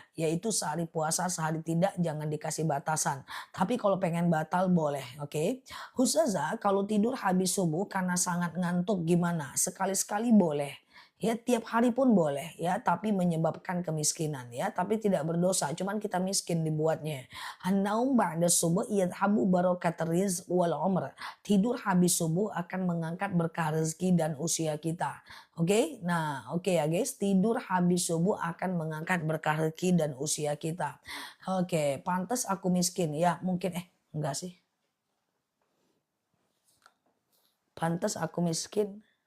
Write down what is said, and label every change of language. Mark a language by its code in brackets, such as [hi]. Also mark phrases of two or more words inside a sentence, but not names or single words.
[id] Yaitu sehari puasa, sehari tidak, jangan dikasih batasan. Tapi kalau pengen batal boleh, oke? Ustazah, kalau tidur habis subuh karena sangat ngantuk gimana? Sekali-sekali boleh. Ya tiap hari pun boleh ya, tapi menyebabkan kemiskinan ya, tapi tidak berdosa, cuman kita miskin dibuatnya. [ar] An-naum ba'da subuh yadhabu barakat rizq wal umr. [id] Tidur habis subuh akan mengangkat berkah rezeki dan usia kita. Oke? Nah, oke ya guys, tidur habis subuh akan mengangkat berkah rezeki dan usia kita. Oke, pantas aku miskin. Ya, mungkin enggak sih. Pantas aku miskin.